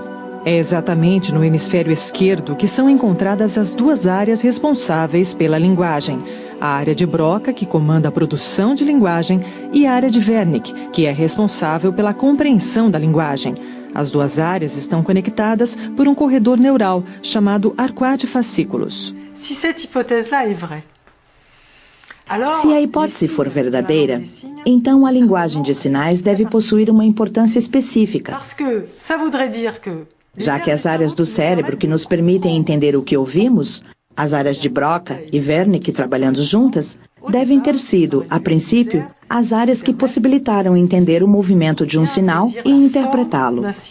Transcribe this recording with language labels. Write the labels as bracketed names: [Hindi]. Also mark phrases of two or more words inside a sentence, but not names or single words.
[Portuguese] É exatamente no hemisfério esquerdo que são encontradas as duas áreas responsáveis pela linguagem. A área de Broca, que comanda a produção de linguagem, e a área de Wernicke, que é responsável pela compreensão da linguagem. As duas áreas estão conectadas por um corredor neural chamado arco de fascículos. [French] Se cette hypothèse-là est vraie, [Portuguese] se a hipótese for verdadeira, então a linguagem de sinais deve possuir uma importância específica, já que as áreas do cérebro que nos permitem entender o que ouvimos, as áreas de Broca e Wernicke trabalhando juntas, devem ter sido, a princípio, as áreas que possibilitaram entender o movimento de um sinal e interpretá-lo.